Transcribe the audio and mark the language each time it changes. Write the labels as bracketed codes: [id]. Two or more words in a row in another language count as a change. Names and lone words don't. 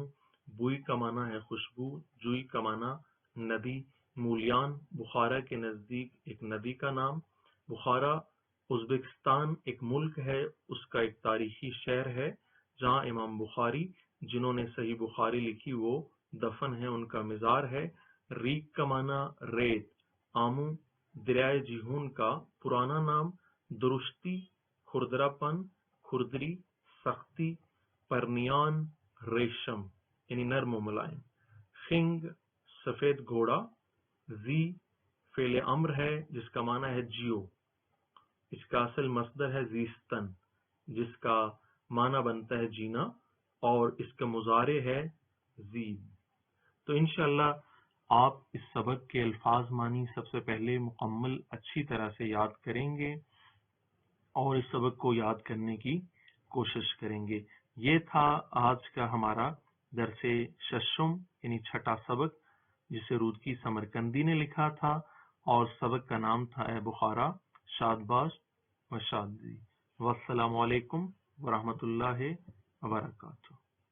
[ur] بوئی کا معنی ہے خوشبو، جوئی کا معنی ندی، مولیان بخارا کے نزدیک ایک ندی کا نام، بخارا ازبکستان ایک ملک ہے، اس کا ایک تاریخی شہر ہے جہاں امام بخاری جنہوں نے صحیح بخاری لکھی وہ دفن ہے، ان کا مزار ہے۔ ریگ کا معنی ریت، آمو دریائے جیہون کا پرانا نام، درشتی کھردرا پن، کھردری سختی، پرنیان ریشم یعنی نرم و ملائم، خنگ سفید گھوڑا، زی فعل امر ہے جس کا معنی ہے جیو، اس کا اصل مصدر ہے زیستن جس کا معنی بنتا ہے جینا، اور اس کا مضارع ہے زید۔ تو انشاءاللہ آپ اس سبق کے الفاظ معنی سب سے پہلے مکمل اچھی طرح سے یاد کریں گے اور اس سبق کو یاد کرنے کی کوشش کریں گے۔ یہ تھا آج کا ہمارا درس ششم یعنی چھٹا سبق، جسے رودکی سمرقندی نے لکھا تھا، اور سبق کا نام تھا اے بخارا شاد باش و شادی۔ [ar] والسلام علیکم ورحمۃ اللہ وبرکاتہ۔